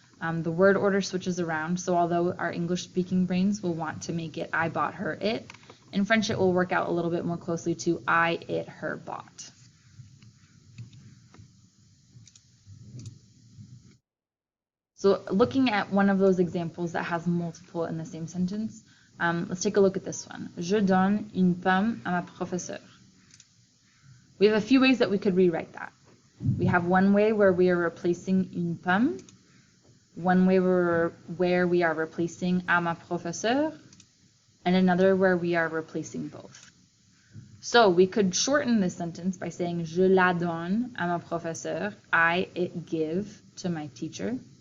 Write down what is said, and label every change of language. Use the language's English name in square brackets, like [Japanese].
[English] The word order switches around, so although our English-speaking brains will want to make it I bought her it, in French it will work out a little bit more closely to I, it, her, bought. So looking at one of those examples that has multiple in the same sentence, let's take a look at this one. [French] Je donne une pomme à ma professeure. [English] We have a few ways that we could rewrite that. We have one way where we are replacing une pomme, one way where we are replacing à ma professeure, and another where we are replacing both. So we could shorten this sentence by saying [French] je la donne à ma professeure, [English] I it give to my teacher.